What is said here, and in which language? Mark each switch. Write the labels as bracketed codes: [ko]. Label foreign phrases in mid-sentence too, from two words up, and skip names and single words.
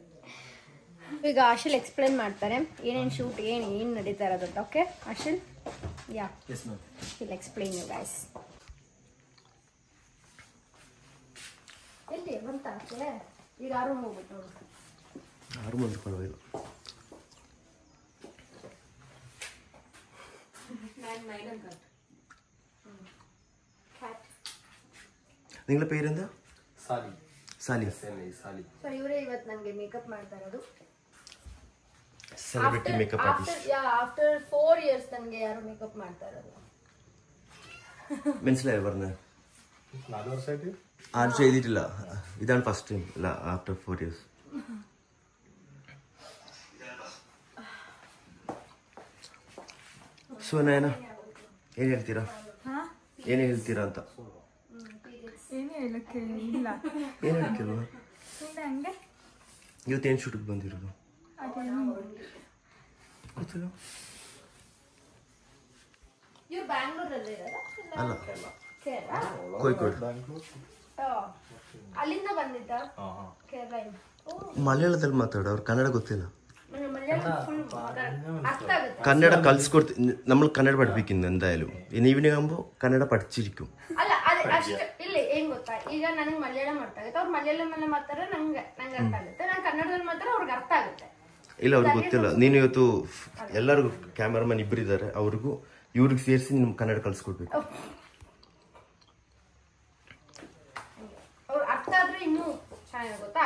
[kn] ಈಗ ಆಶಿಲ್ ಎಕ್ಸ್ಪ್ಲೇನ್ ಮಾಡ್ತಾರೆ ಏನೇನು ಶೂಟ್ ಏನು ನಡೀತಾ ಇರೋದು ಅಂತ. ಓಕೆ ಆಶಿಲ್? [en] Yes ma'am. will explain you guys. [kn] ಎಲ್ಲಿ ಬಂತಾಕೆ? ಈಗ ಯಾರು ಹೋಗ್ಬಿಟ್ಟು ನೋಡು. ಯಾರು ಬಂದ್ಕೊಳ್ಬೇಕು. [ml] നിങ്ങളുടെ പേരെന്താ? സാലി. സാലി. [kn] ಸೊ ಇವರೇ ಇವತ್ತು ನನಗೆ ಮೇಕಪ್ ಮಾಡ್ತಾ ಇರೋದು. [en] celebrity makeup artist. after 4 years [kn] ನನಗೆ ಯಾರು ಮೇಕಪ್ ಮಾಡ್ತಾ ಇರೋದು. [ml] മനസ്സിലായോ പറഞ്ഞ? 4 വർഷമായിട്ട് ആരും ചെയ്തിട്ടില്ല. ഇതാണ് [en] first time. [ml] അല്ല, [en] after 4 years. [kn] ಸೊ ನಯನ ಏನು ಹೇಳ್ತೀರಾ? ಏನು ಹೇಳ್ತೀರಾ ಅಂತ? ಏನು ಹೇಳಕ್ಕೆ ಇಲ್ಲ. ಏನು ಹೇಳ್ತಿಲ್ವಾ? ಹಂಗೆ ಇವತ್ತೇನು ಶೂಟಿಗೆ ಬಂದಿರೋದು ಗೊತ್ತಿಲ್ಲ. ಇವ್ರು ಬ್ಯಾಂಗ್ಳೂರಲ್ಲಿ ಇರೋದಾ? ಅಲ್ಲ, ಕೇರಳ. ಕೋಯಿಕೋಡ್. ಅಲ್ಲಿಂದ ಬಂದಿದ್ದ ಕೇರಳ. ಮಲಯಾಳದಲ್ಲಿ ಮಾತಾಡೋ, ಅವ್ರು ಕನ್ನಡ ಗೊತ್ತಿಲ್ಲ. ಅರ್ಥ ಆಗುತ್ತೆ. [ml] കന്നഡ കൽസ്കൊടുത്ത് നമ്മൾ കന്നഡ പഠിപ്പിക്കുന്നു എന്തായാലും. ഇനി ഈവനിങ് ആകുമ്പോൾ കന്നഡ പഠിച്ചിരിക്കും. [kn] ಅಲ್ಲ ಅಷ್ಟು ಇಲ್ಲ. ಏನ್ ಗೊತ್ತಾ, ಈಗ ನನಗೆ ಮಲಯಾಳಂ ಅರ್ಥ ಆಗುತ್ತೆ, ಅವ್ರು ಮಲಯಾಳಂನಲ್ಲಿ ಮಾತಾಡ್ರೆ ನಂಗೆ ಅರ್ಥ ಆಗುತ್ತೆ. ನಾನು ಕನ್ನಡದಲ್ಲಿ ಮಾತಾಡ್ರೆ ಅವ್ರಿಗೆ ಅರ್ಥ ಆಗುತ್ತೆ. ಇಲ್ಲ, ಅವ್ರಿಗೆ ಗೊತ್ತಿಲ್ಲ. ನೀನು ಇವತ್ತು ಎಲ್ಲರಿಗೂ ಕ್ಯಾಮರಾಮನ್ ಇಬ್ಬರಿದ್ದಾರೆ, ಅವ್ರಿಗೂ ಇವ್ರಿಗೆ ಸೇರಿಸಿ ನಿಮ್ಗೆ ಕನ್ನಡ ಕಲ್ಸ್ಕೊಡ್ಬೇಕು. ಅವ್ರು ಅರ್ಥ ಆದ್ರೆ ಇನ್ನೂ ಚೆನ್ನಾಗಿ ಗೊತ್ತಾ.